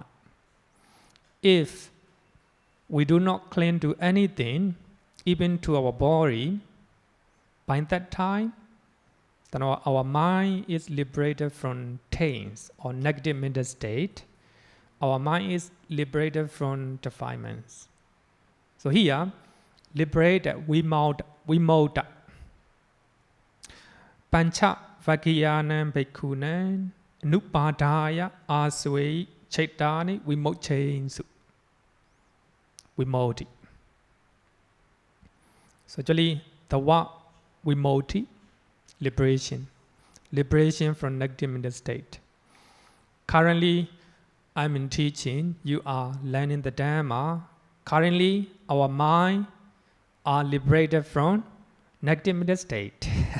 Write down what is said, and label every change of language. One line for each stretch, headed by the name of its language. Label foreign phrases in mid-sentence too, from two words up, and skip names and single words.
English: If we do not cling to anything, even to our body, by that time, then our mind is liberated from taints or negative mental state. Our mind is liberated from defilements. So here, liberated, vimoda.
Pali: Pancha vakiyanam bhikkhunan nupadaya aswe chaitani vimochensu.
English: Vimodhi. So actually, the word vimodhi, liberation from negative mental state. Currently, I'm in teaching, you are learning the Dhamma. Currently, our mind are liberated from negative mental state.